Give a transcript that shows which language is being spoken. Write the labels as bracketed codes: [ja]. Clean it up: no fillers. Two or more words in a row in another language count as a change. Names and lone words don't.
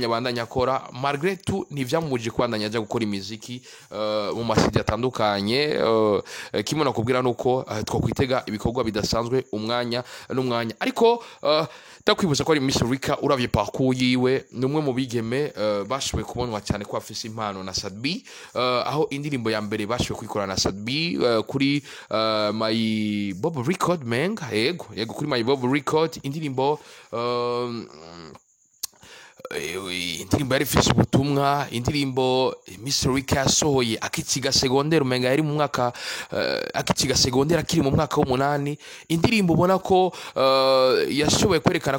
[rn] bandanya akora [fr] malgré tout [rn] ntivyamuje kwandanya aja gukora imiziki mu masidi atandukanye kimona kubwira nuko twakwitega ibikorwa bidasanzwe umwanya n'umwanya ariko takwibuza ko ari Miss Rick uravye parcours yiwe numwe mu bigeme bashoboye kubonwa cyane ko afise impano na Sadbi aho indirimbo ya mbere bashoboye kwikora na Sadbi kuri My Bob Record man yego kuri My Bob Record indirimbo yari ifise ubutumwa indirimbo Miss Rick yasohoye akikiga secondaire umenga yari mu mwaka akikiga secondaire akiri mu mwaka w'8 indirimbo ubona ko yashoboye kwerekana